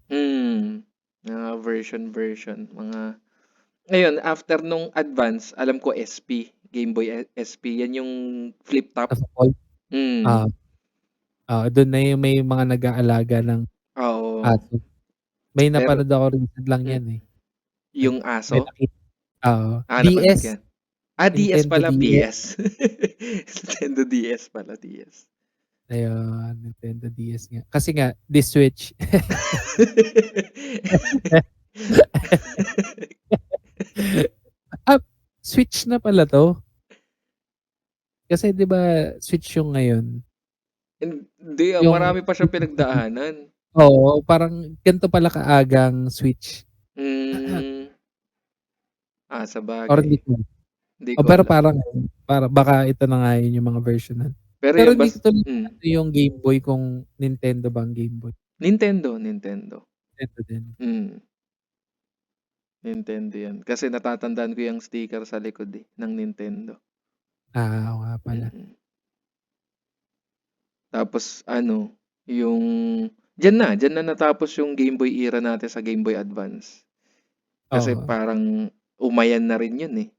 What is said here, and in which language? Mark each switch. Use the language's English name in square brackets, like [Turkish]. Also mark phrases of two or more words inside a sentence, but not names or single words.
[Filipino] Mga version, ngayon after nung Advance, alam ko SP, Game Boy SP, 'yan yung [English] flip top. [Filipino] Nasa fold, ah, Hmm. dun na yung may mga nag-aalaga ng Oo, aso. May pero napanood ako recent lang hmm, yan, eh, yung may aso? nakita Napanood ko DS, 'yan. DS Nintendo pala, DS, PS. Nintendo DS pala, DS. ayun, Nintendo DS nga. Kasi nga the Switch. Ah, Switch na pala 'to? Kasi 'di ba Switch yung ngayon, Hindi, yung marami pa siyang pinagdaanan. oo, parang ganito pala kaagang Switch Hmm, or hindi sabagay. ko Hindi o ko pero alam. para baka ito na nga yun yung mga version nun. Pero Pero yun hindi ko tuloy hmm, ano yung Game Boy kung Nintendo ba ang Game Boy? Nintendo. Nintendo din. Hmm, Nintendo 'yan. Kasi natatandaan ko yung sticker sa likod, ng Nintendo. Oo nga pala. Mm. Tapos ano, yung diyan na natapos yung Game Boy era natin sa Game Boy Advance. Kasi Oo, parang umayan na rin yun, eh.